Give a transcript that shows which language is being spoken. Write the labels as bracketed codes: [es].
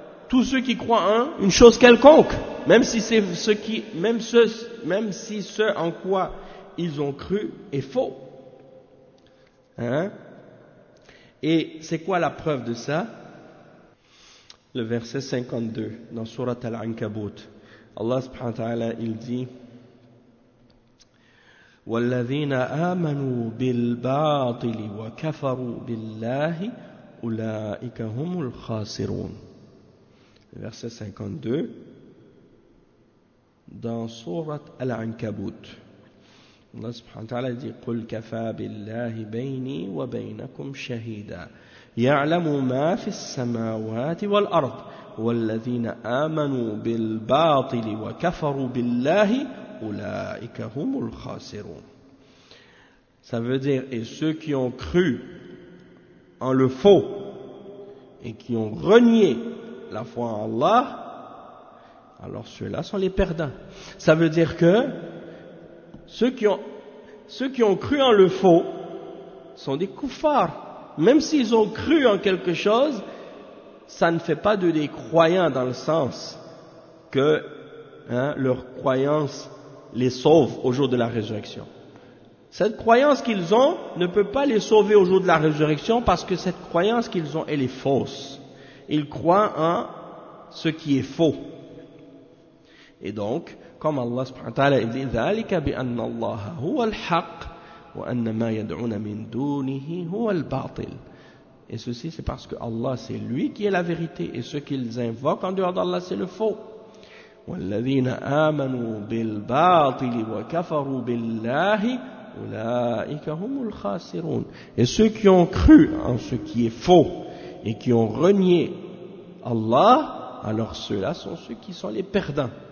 [fr] tous ceux qui croient en une chose quelconque, même si c'est ce qui, même si ce en quoi ils ont cru est faux. Hein? Et c'est quoi la preuve de ça? Le verset 52 dans Sourate Al-Ankabut. Allah subhanahu wa ta'ala, il dit: [ar] والذين آمنوا بالباطل وكفروا بالله أولئك هم الخاسرون. [fr] Verset 52 dans Sourate Al-Ankabut. Allah subhanahu wa ta'ala dit: [ar] قل كفى بالله بيني وبينكم شهيدا يعلم ما في السماوات والأرض والذين آمنوا بالباطل وكفروا بالله أولئك هم الخاسرون. [fr] Ça veut dire: et ceux qui ont cru en le faux et qui ont renié la foi en Allah, alors ceux-là sont les perdants. Ça veut dire que ceux qui ont cru en le faux sont des koufars. Même s'ils ont cru en quelque chose, ça ne fait pas de des croyants, dans le sens que leur croyance les sauve au jour de la résurrection. Cette croyance qu'ils ont ne peut pas les sauver au jour de la résurrection, parce que cette croyance qu'ils ont, elle est fausse. Ils croient en ce qui est faux. Et donc, comme Allah subhanahu wa ta'ala il dit: [ar] ذَلِكَ بِأَنَّ اللَّهَ هُوَ الْحَقِّ وَأَنَّ مَا يَدْعُونَ مِنْ دُونِهِ هُوَ الْبَاطِلِ. [fr] Et ceci, c'est parce que Allah, c'est lui qui est la vérité, et ce qu'ils invoquent en dehors d'Allah, c'est le faux. [ar] وَالَّذِينَ آمَنُوا بِالْبَاطِلِ وَكَفَرُوا بِاللَّهِ أُولَٰئِكَ هُمُ الْخَاسِرُونَ. [fr] Et ceux qui ont cru en ce qui est faux et qui ont renié Allah, alors ceux-là sont ceux qui sont les perdants.